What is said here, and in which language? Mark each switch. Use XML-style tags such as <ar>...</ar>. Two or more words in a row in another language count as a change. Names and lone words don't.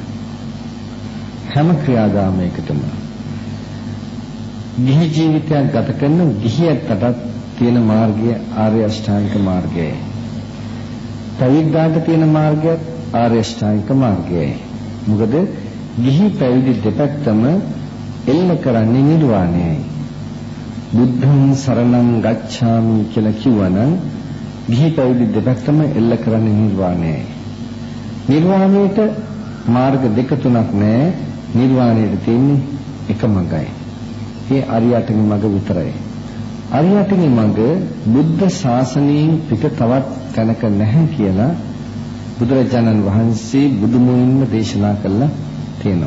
<si>හැම ක්‍රියාදාමයකටම ගිහි ජීවිතයක් ගත කරන ගිහියන්ටත් තියෙන මාර්ගය ආර්ය අෂ්ටාංගික මාර්ගයයි. පැවිද්දාට තියෙන මාර්ගයත් ආර්ය අෂ්ටාංගික මාර්ගයයි. මොකද ගිහි පැවිදි දෙපැත්තම එල්ල කරන්නේ නිර්වාණයයි.</si> <pi>බුද්ධං සරණං ගච්ඡාමි</pi> <si>කියලා කිව්වනම් ගිහි පැවිදි දෙපැත්තම එල්ල කරන්නේ නිර්වාණයයි. නිර්වාණයට මාර්ග දෙක තුනක් නැහැ. නිර්වාණයට තියෙන්නේ එක මඟයි. ඒ අරියටගේ මඟ විතරයි. අරියටගේ මඟ බුද්ධ ශාසනයෙන් පිට තවත් තැනක නැහැ කියලා බුදුරජාණන් වහන්සේ බුදුමුවින්ම දේශනා කළා තියෙනවා.</si>